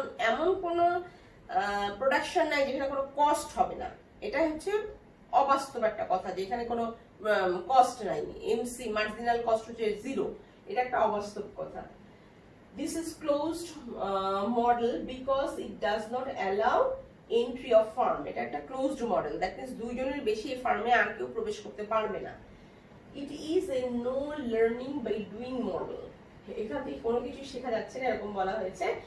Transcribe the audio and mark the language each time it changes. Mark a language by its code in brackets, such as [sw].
[bn] এমন কোন প্রোডাকশন নাই যেখানে কোনো কস্ট হবে না, এটা হচ্ছে অবাস্তব একটা কথা, যে এখানে কোনো কস্ট নাই, এমসি মার্জিনাল কস্ট হচ্ছে 0, এটা একটা অবাস্তব কথা। [en] This is closed model because it does not allow entry of firm. [bn] এটা একটা ক্লোজড মডেল, দ্যাট মিন্স দুইজনের বেশি এই ফার্মে আর কেউ প্রবেশ করতে পারবে না। [en] It is a no learning by doing model. [bn] এখান থেকে কোনো কিছু শেখা যাচ্ছে না, এরকম বলা হয়েছে।